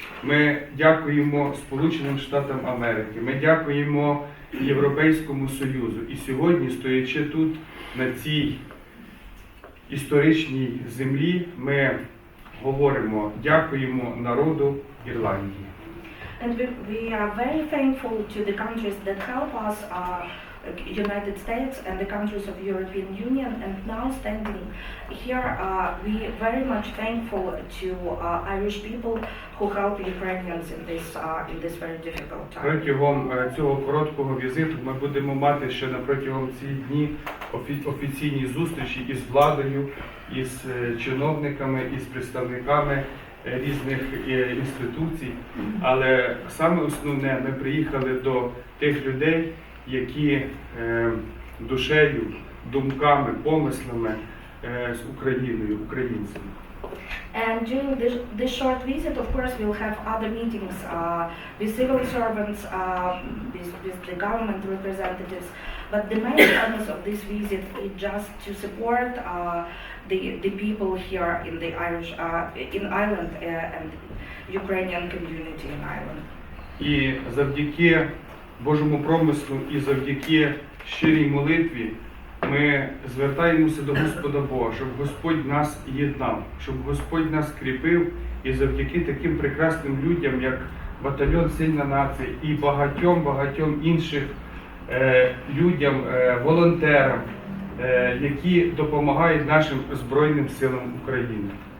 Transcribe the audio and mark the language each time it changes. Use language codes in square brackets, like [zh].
[uk] Ми дякуємо Сполученим Штатам Америки, ми дякуємо Європейському Союзу. І сьогодні, стоячи тут, на цій історичній землі, ми говоримо, дякуємо народу Ірландії. [en] And we are very thankful to the countries that help us, United States and the countries of European Union, and now standing here, we very much thankful to Irish people who help Ukrainians in this very difficult time. [uk] Протягом цього короткого візиту ми будемо мати ще протягом цих днів офіційні зустрічі із владою, із чиновниками, із представниками різних інституцій. Але саме основне, ми приїхали до тих людей, які душею, думками, помислами з Україною, українцями. [en] And during this short visit, of course, we'll have other meetings with civil servants, with the government representatives. But the main purpose of this visit is just to support the people here in the in Ireland and Ukrainian community in Ireland. [uk] І завдяки Божому промислу і завдяки щирій молитві ми звертаємося до Господа Бога, щоб Господь нас єднав, щоб Господь нас кріпив, і завдяки таким прекрасним людям, як батальйон Сильна нація і багатьом інших людям, волонтерам, які допомагають нашим Збройним силам України.